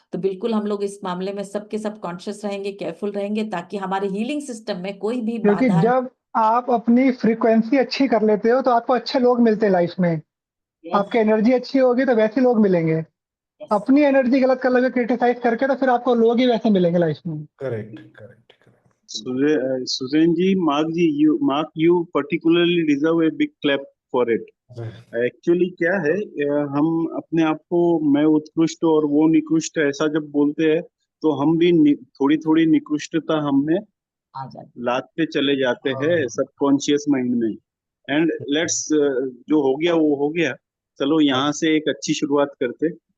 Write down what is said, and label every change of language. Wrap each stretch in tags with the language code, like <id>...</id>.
<hi>तो बिल्कुल हम लोग इस मामले में सबके सब कॉन्शियस रहेंगे, केयरफुल रहेंगे, ताकि हमारे हीलिंग सिस्टम में कोई भी क्योंकि बाधा। जब आप अपनी फ्रीक्वेंसी अच्छी कर लेते हो तो आपको अच्छे लोग मिलते हैं लाइफ में।</hi> <en>Yes.</en> <hi>आपकी एनर्जी अच्छी होगी तो वैसे लोग मिलेंगे।</hi> <en>Yes.</en> <hi>अपनी एनर्जी गलत कर लोगे क्रिटिसाइज करके, तो फिर आपको लोग ही वैसे मिलेंगे लाइफ में।</hi> <en>Correct correct correct. Susan ji, Mark, you particularly deserve a big clap for it.</en> <hi>Actually क्या है, हम अपने आप को मैं उत्कृष्ट और वो निकृष्ट ऐसा जब बोलते हैं, तो हम भी थोड़ी थोड़ी निकृष्टता हमें आ जाए। लादते चले जाते हैं हाँ। सबकॉन्शियस माइंड में।</hi> <en>and let's,</en> <hi>जो हो गया वो हो गया। चलो यहाँ से एक अच्छी शुरुआत करते।</hi>